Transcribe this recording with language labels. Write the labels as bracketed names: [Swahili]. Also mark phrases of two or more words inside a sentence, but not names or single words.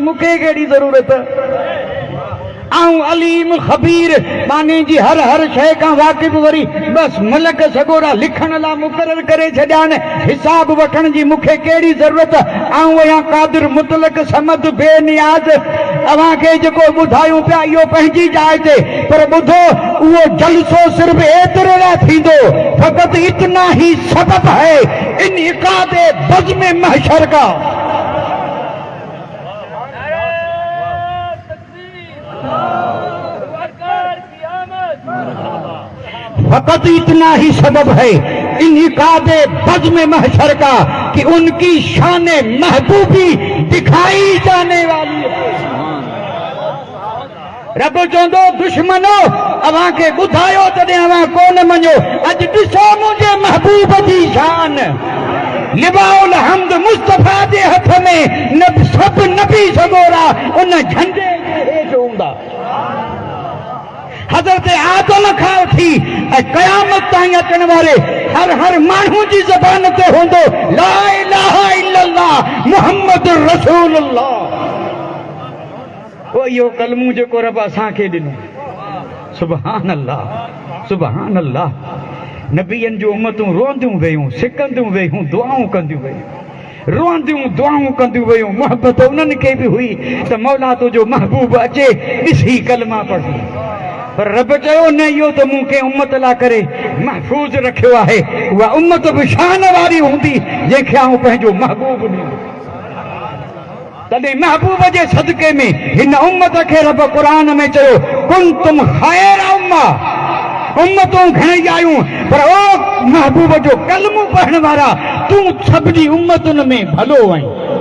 [Sindhi] मूंखे कहिड़ी ज़रूरत आऊं अलीम ख़बीर माने जी हर शइ खां वाक़िफ़ वरी बसि मलक सॻोरा लिखण लाइ मुक़ररु करे छॾिया आहिनि हिसाब वठण जी मूंखे कहिड़ी ज़रूरत आऊं आहियां क़ादिर मुतलक समद बेनियाज़ अव्हां खे जेको ॿुधायूं पिया इहो पंहिंजी जाइ ते पर ॿुधो उहो जलसो सिर्फ़ु एतिरे लाइ थींदो [Urdu] فقط اتنا ہی سبب ہے ان انعقادِ بزمِ محشر کا فقط اتنا ہی سبب ہے انعقادِ بزمِ محشر کا کہ ان کی شانِ محبوبی دکھائی جانے والی ہے [Sindhi] रब चवंदो दुश्मनो अव्हां खे ॿुधायो तॾहिं अव्हां कोन मञो अॼु ॾिसो मुंहिंजे महबूब जी शान [Arabic] لواء الحمد [Sindhi] मुस्तफ़ा जे हथ में सभु नबी सॻोरा उन झंडे जे हेठि हूंदा हज़रत आदम खां वठी ऐं क़यामत ताईं अचण वारे हर माण्हू जी ज़बान ते हूंदो [Arabic] لا إله إلا الله محمد رسول الله [Sindhi] पोइ इहो कलमू जेको रब असांखे ॾिनो [Arabic] سبحان الله [Sindhi] नबीअनि जूं उम्मतूं रोअंदियूं वेयूं सिकंदियूं वेयूं दुआऊं कंदियूं वेयूं रोअंदियूं दुआऊं कंदियूं वेयूं मोहबत उन्हनि खे बि हुई त मौला तुंहिंजो महबूब अचे ॾिसी कलमा पढ़ी पर रब चयो न इहो त मूं कंहिं उम्मत लाइ करे महफ़ूज़ रखियो आहे उहा उम्मत बि शान वारी हूंदी जंहिंखे आऊं पंहिंजो महबूब ॾींदो तॾहिं महबूब जे सदके में हिन उम्मत खे रब क़ुरान में चयो [Arabic] كنتم خير [Sindhi] उम्मतूं घणेई आयूं पर ओ महबूब जो कलमो पढ़ण वारा तूं सभिनी उम्मतुनि में भलो आहीं